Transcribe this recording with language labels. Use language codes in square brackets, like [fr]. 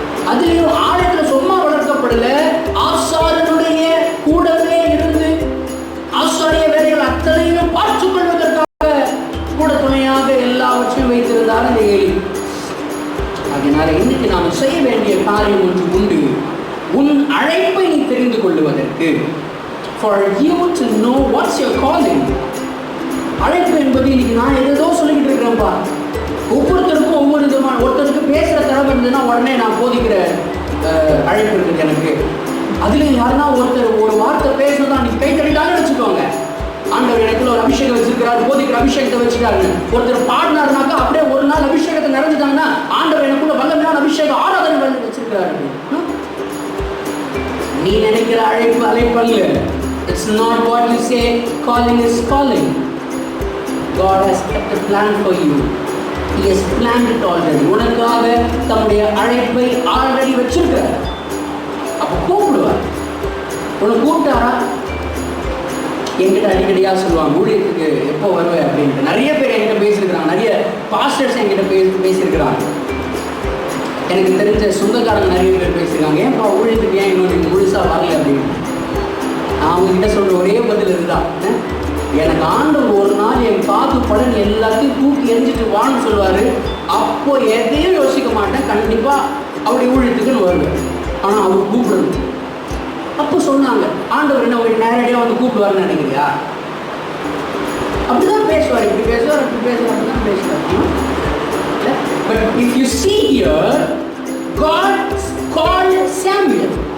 [ta] அதுலயும் ஆலயத்துல சும்மா வளர்க்கப்படல, ஆசாரியனுடைய கூடவே இருந்து ஆசாரிய வேலைகள் அத்தனையும் பார்த்துக் கொள்வதற்காக கூட துணையாக எல்லாவற்றையும் வைத்திருந்தார் இந்த ஏலி. அதனால இன்னைக்கு நாம் செய்ய வேண்டிய காரியம் ஒன்று உண்டு. உன் அழைப்பை நீ தெரிந்து கொள்வதற்கு, [en] for you to know what's your calling. [ta] அழைப்பு என்பது இன்னைக்கு நான் ஏதோ சொல்லிக்கிட்டு இருக்கிறேன்ப்பா. ஒவ்வொருத்தருக்கும் ஒவ்வொரு விதமான, ஒருத்தருக்கு பேசுற திறமை இருந்ததுன்னா உடனே நான் போதிக்கிற அழைப்பு இருக்கு எனக்கு. அதுலயும் யாருன்னா ஒருத்தர் ஒரு வார்த்தை பேசணும் தான் நீ கை தட்டிட்டாலும் வச்சுக்கோங்க, ஆண்டவர் எனக்குள்ள ஒரு அபிஷேகம் வச்சிருக்கிறாரு, போதிக்கிற அபிஷேகத்தை வச்சுட்டாரு. ஒருத்தர் பாடினாருனாக்கா அப்படியே ஒரு நாள் அபிஷேகத்தை நிறைஞ்சிட்டாங்கன்னா ஆண்டவர் எனக்குள்ள வல்லமையான அபிஷேகம் ஆராதனை வச்சிருக்கிறாரு. நீ நினைக்கிற அழைப்பு அழைப்பல்ல. [en] It's not what you say. Calling is calling. God has kept a plan for you. He has planned it already. [ta] உனக்காக தம்முடைய அழைப்பை ஆல்ரெடி வச்சிருக்கிறார். அப்ப கூப்பிடுவார். உன்னை கூப்பிட்டாரா? என்கிட்ட அடிக்கடியாக சொல்லுவாங்க, ஊழியத்துக்கு எப்போ வருவேன் அப்படின்ட்டு. நிறைய பேர் என்கிட்ட பேசியிருக்கிறாங்க, நிறைய பாஸ்டர்ஸ் என்கிட்ட பேசியிருக்கிறாங்க. எனக்கு தெரிஞ்ச சொந்தக்காரங்க நிறைய பேர் பேசியிருக்காங்க, ஏன்ப்பா ஊழியத்துக்கு ஏன் இன்னும் நீங்கள் முழுசாக வரல அப்படின்னு. நான் அவங்ககிட்ட சொல்கிற ஒரே பதில் இதுதான், எனக்கு ஆண்டவர் ஒரு நாள் என் காது பலன் எல்லாத்தையும் தூக்கி எரிஞ்சிட்டு வான்னு சொல்லுவார். அப்போ எதையும் யோசிக்க மாட்டேன், கண்டிப்பாக அப்படி ஊழியத்துக்குன்னு வருவேன். ஆனால் அவர் கூப்பிடணும். அப்போ சொன்னாங்க, ஆண்டவர் என்ன ஒரு நேரடியாக வந்து கூப்பிடுவார்னு நினைக்கிறியா? அப்படிதான் பேசுவார், இப்படி பேசுவார், அப்படி பேசுவார், அப்படிதான் பேசுவார். [en] But if you see here, God called Samuel.